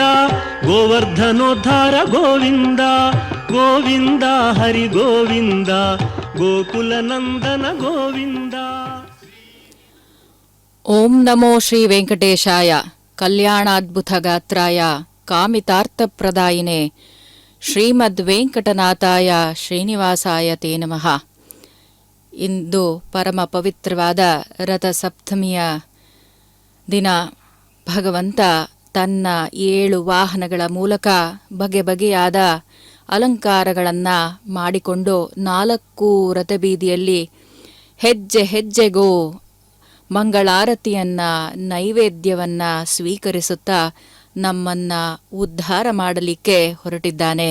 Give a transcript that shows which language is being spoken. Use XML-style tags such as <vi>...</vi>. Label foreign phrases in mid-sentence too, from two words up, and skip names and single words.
<sa>గోవర్ధనోద్ధార గోవింద గోవింద హరి గోవింద గోకుల నందన గోవింద. ఓం నమో శ్రీ వెంకటేశాయ కళ్యాణాద్భుతగాత్రాయ కామితార్థప్రదాయినే ಶ್ರೀಮದ್ವೆಂಕಟನಾಥಾಯ ಶ್ರೀನಿವಾಸಾಯ ತೇ ನಮಃ.</sa> <kn>ಇಂದು ಪರಮ ಪವಿತ್ರವಾದ ರಥಸಪ್ತಮಿಯ ದಿನ ಭಗವಂತ ತನ್ನ 7 ವಾಹನಗಳ ಮೂಲಕ ಬಗೆ ಬಗೆಯಾದ ಅಲಂಕಾರಗಳನ್ನು ಮಾಡಿಕೊಂಡು 4 ರಥಬೀದಿಯಲ್ಲಿ ಹೆಜ್ಜೆ ಹೆಜ್ಜೆಗೂ ಮಂಗಳಾರತಿಯನ್ನ ನೈವೇದ್ಯವನ್ನ ಸ್ವೀಕರಿಸುತ್ತಾ ನಮ್ಮನ್ನ ಉದ್ಧಾರ ಮಾಡಲಿಕ್ಕೆ ಹೊರಟಿದ್ದಾನೆ.</kn>